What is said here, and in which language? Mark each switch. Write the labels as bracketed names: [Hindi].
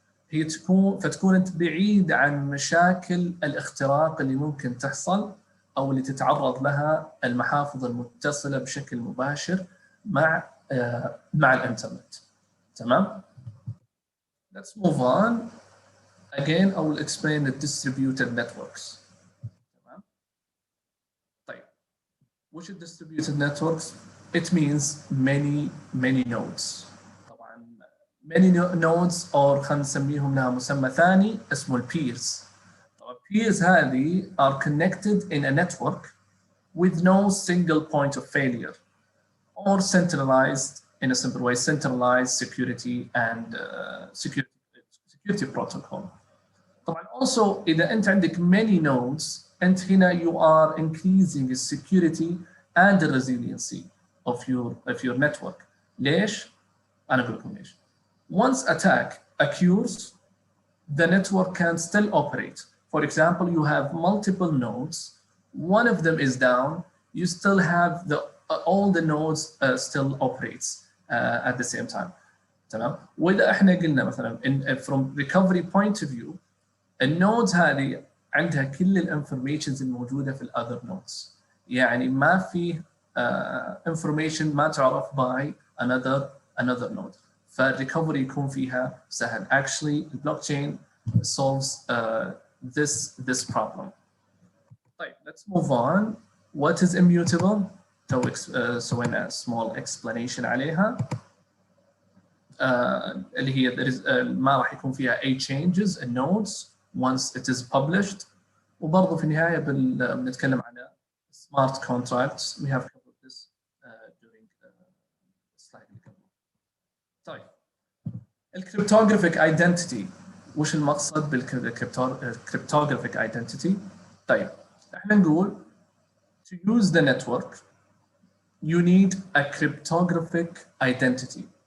[Arabic] هي فتكون أنت بعيد عن مشاكل الاختراق اللي ممكن تحصل أو اللي تتعرض لها المحافظ المتصلة بشكل مباشر مع الإنترنت. تمام؟ [English] Let's move on. Again, I will explain the distributed networks. [Arabic] تمام؟ طيب. [English] Which are distributed networks? It means many nodes. [Arabic] طبعا [English] many nodes or [Arabic] خلينا نسميهم لها مسمى ثاني اسمه البيرز. [English] Peers [Arabic] هذه [English] are connected in a network with no single point of failure or centralized in a simple way, centralized security and security protocol. [Arabic] طبعا [English] also [Arabic] إذا أنت عندك [English] many nodes [Arabic] أنت هنا [English] you are increasing the security and the resiliency of your network. [Arabic] ليش؟ أنا أقول لكم ليش. [English] Once attack occurs, the network can still operate. For example, you have multiple nodes. One of them is down. You still have all the nodes still operates at the same time. [Arabic] تمام؟ وإذا إحنا قلنا مثلاً [English] from recovery point of view, [Arabic] النودز هذه عندها كل الانفورميشنز الموجودة في ال [English] other nodes. [Arabic] يعني ما في information ما تعرف [English] by another node. [Arabic] فالريكفري يكون فيها سهل. [English] Actually, the blockchain solves this problem. [Arabic] طيب, [English] let's move on. What is immutable? So in a small explanation [Arabic] عليها. اللي هي ما راح يكون فيها أي [English] changes in nodes once it is published. [Arabic] وبرضه في النهاية بنتكلم عن smart contracts. [English] We have covered this during the slide. [Arabic] طيب, [English] الcryptographic identity [Arabic] وش المقصد بالcryptographic identity؟ طيب احنا نقول [English] to use the network you need a cryptographic identity.